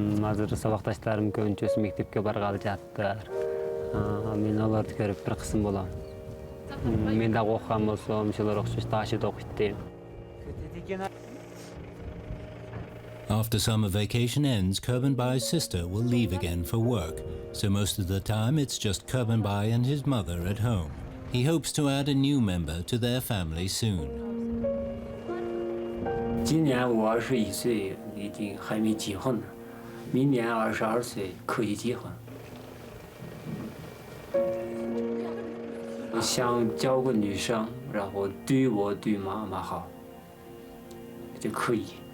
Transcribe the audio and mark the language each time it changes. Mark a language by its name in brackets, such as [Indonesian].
[Kyrgyz] Азыр сабакташтарым көбүнчөсү мектепке баргалы жаттыр. Мен аларды көрүп бир кысым болом. Мен дагы окуган болсом, ошолор окшош ташы да окуйт дейм. [English] After summer vacation ends, Kurbanbai's sister will leave again for work, so most of the time it's just Kurbanbai and his mother at home. He hopes to add a new member to their family soon. [Chinese] 今年我21岁，已经还没结婚呢。明年22岁可以结婚。想找个女生，然后对我对妈妈好，就可以。